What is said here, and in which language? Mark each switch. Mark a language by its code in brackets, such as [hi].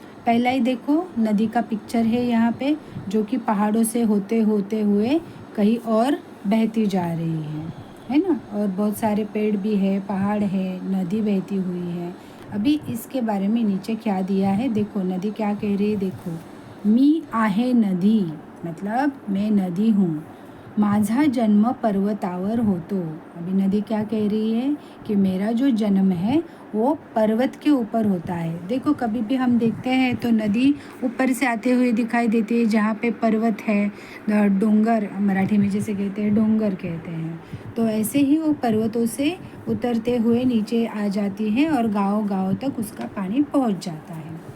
[hi] पहला ही देखो, नदी का पिक्चर है यहाँ पे, जो कि पहाड़ों से होते होते हुए कहीं और बहती जा रही है ना। और बहुत सारे पेड़ भी है, पहाड़ है, नदी बहती हुई है। अभी इसके बारे में नीचे क्या दिया है देखो, नदी क्या कह रही है देखो। [mr] मी आहे नदी, [hi] मतलब मैं नदी हूँ। [mr] माझा जन्म पर्वतावर होतो। [hi] अभी नदी क्या कह रही है कि मेरा जो जन्म है वो पर्वत के ऊपर होता है। देखो, कभी भी हम देखते हैं तो नदी ऊपर से आते हुए दिखाई देती है, जहाँ पे पर्वत है, डोंगर मराठी में जैसे कहते हैं, डोंगर कहते हैं। तो ऐसे ही वो पर्वतों से उतरते हुए नीचे आ जाती है और गाँव गाँव तक उसका पानी पहुँच जाता है।